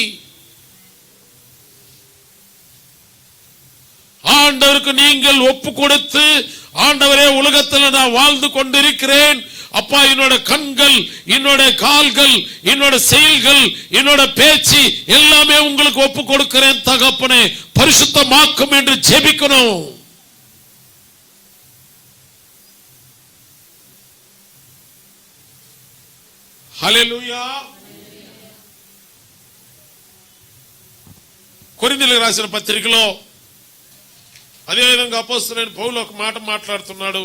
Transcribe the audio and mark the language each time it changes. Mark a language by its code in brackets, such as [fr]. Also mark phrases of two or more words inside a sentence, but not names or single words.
[ta] ஆண்டவருக்கு நீங்கள் ஒப்பு கொடுத்து, ஆண்டவரே உலகத்தில் நான் வாழ்ந்து கொண்டிருக்கிறேன் அப்பா, என்னோட கண்கள், என்னோட கால்கள், என்னோட செயல்கள், என்னோட பேச்சு எல்லாமே உங்களுக்கு ஒப்பு கொடுக்கிறேன் தகப்பனே, பரிசுத்தமாக்கும் என்று ஜெபிக்கணும். [te] హల్లెలూయా. కొరింథీయులకు రాసిన పత్రికలో అదేవిధంగా అపోస్తలుడైన పౌలు ఒక మాట మాట్లాడుతున్నాడు.